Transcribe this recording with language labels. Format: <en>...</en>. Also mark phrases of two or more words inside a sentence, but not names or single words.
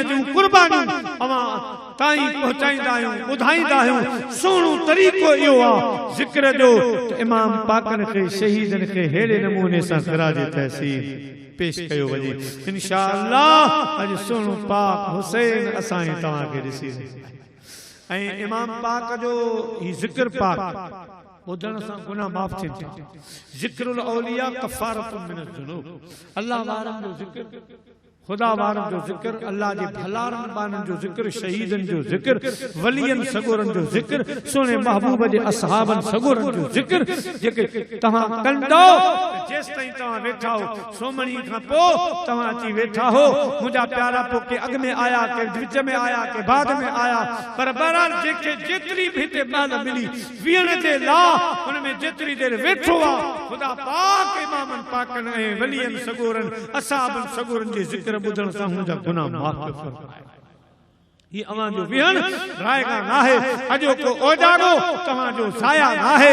<sd>जूं कुर्बानियूं अवां ताईं पहुचाईंदा आहियूं ॿुधाईंदा आहियूं सुहिणो तरीक़ो इहो आहे ज़िक्र जो इमाम पाकनि खे शहीदनि खे हेड़े नमूने सां ख़िराज तहसीन पेश कयो वञे इंशाअल्लाह अॼु सुहिणो पाक हुसैन असां तव्हांखे ॾिसी ऐं इमाम पाक जो ही ज़िक्र पाक ॿुधण सां गुनाह माफ़ थियनि था।</sd> <ar>ذكر الأولياء كفارة من الذنوب,</ar> <sd>अल्लाह वारनि जो ज़िक्र, खुदा वारनि जो ज़िक्र, अल्लाह जे भलारनि बाननि जो ज़िक्र, शहीदनि जो ज़िक्र, वलियनि सगोरनि जो ज़िक्र, सुहिणे महबूब जे असहाबनि सगोरनि जो ज़िक्र जेके तव्हां कंदो जेसि ताईं तव्हां वेठा हो, सोमणी खां पोइ तव्हां अची वेठा हो, मुंहिंजा प्यारा पोइ के अॻ में आया, के विच में आया, के बाद में आया, पर बहरहाल जेके जेतिरी बि हिते महिल मिली विहण जे लाइ हुन में जेतिरी देरि वेठो आहे, ख़ुदा पाक इमामनि पाकनि ऐं वलियनि सगोरनि असहाबनि सगोरनि जे ज़िक्र ॿुधण सां हुनजा गुनाह माफ़ फरमाए। ही अवां जो विहण रायगा नाहे, अॼो को ओजागो तव्हां जो ज़ाया नाहे।</sd>